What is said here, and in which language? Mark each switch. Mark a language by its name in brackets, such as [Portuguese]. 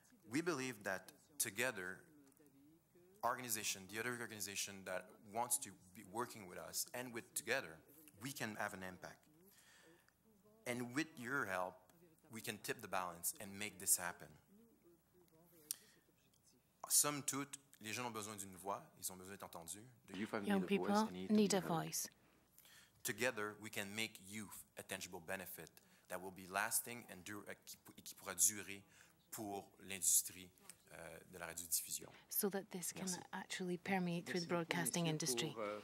[English] We believe that together, the other organization that wants to be working with us and together, we can have an impact. And with your help, we can tip the balance and make this happen. [French] Somme toute, les gens ont besoin d'une voix, ils ont besoin d'être entendus. [English] Young people need a voice. Together, we can make youth a tangible benefit that will be lasting and [French] qui pourra durer pour l'industrie de la radiodiffusion. [English] So that this can actually permeate through the broadcasting industry.